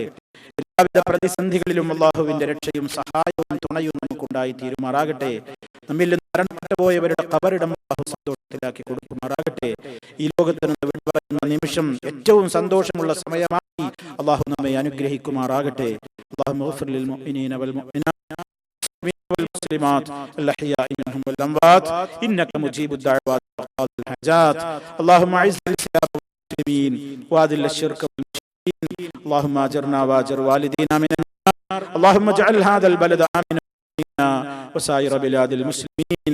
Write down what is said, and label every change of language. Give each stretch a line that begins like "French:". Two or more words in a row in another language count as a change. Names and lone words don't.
Malayalam: എല്ലാവിധ പ്രതിസന്ധികളിലും അല്ലാഹുവിന്റെ രക്ഷയും സഹായവും തുണയും നമുക്കുണ്ടായി തീരുമാറാകട്ടെ. നമ്മിൽ നിന്ന് മരണപ്പെട്ടു പോയവരുടെ ഖബറിടം അല്ലാഹു സന്തോഷത്തിലാക്കി കൊടുക്കുമാറാകട്ടെ. ഈ ലോകത്ത് നിന്ന് വിടവാങ്ങുന്ന നിമിഷം ഏറ്റവും സന്തോഷമുള്ള സമയമായി അല്ലാഹു നമ്മെ അനുഗ്രഹിക്കുമാറാകട്ടെ.
Arabic: اللهم اغفر للمؤمنين والمؤمنات والمسلمات الأحياء منهم والأموات إنك مجيب الدعوات وقاضي الحاجات. اللهم أعز الإسلام والمسلمين وأذل الشرك والمشركين. اللهم أجرنا وأجر والدينا من النار. اللهم اجعل هذا البلد آمنا وسائر بلاد المسلمين.